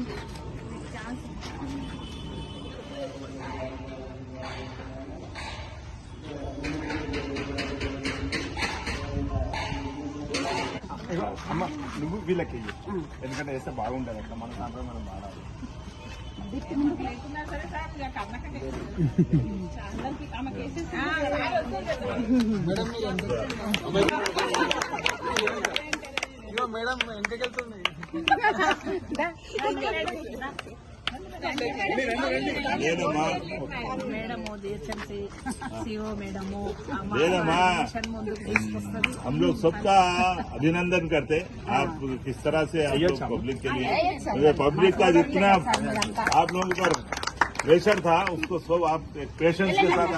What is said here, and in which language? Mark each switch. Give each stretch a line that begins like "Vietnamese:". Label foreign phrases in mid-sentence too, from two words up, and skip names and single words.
Telugu: అమ్మ నువ్వు వీళ్ళకి ఎందుకంటే వేస్తే బాగుంటుంది అట్లా మన సాంప్రదాయం మనం వాడాలి. మేడం ఇంటికి వెళ్తుంది.
Hindi: हम लोग सबका अभिनंदन करते। आप किस तरह से आप लोग पब्लिक के लिए, पब्लिक का जितना आप लोगों पर प्रेशर था उसको सब आप पेशेंस के साथ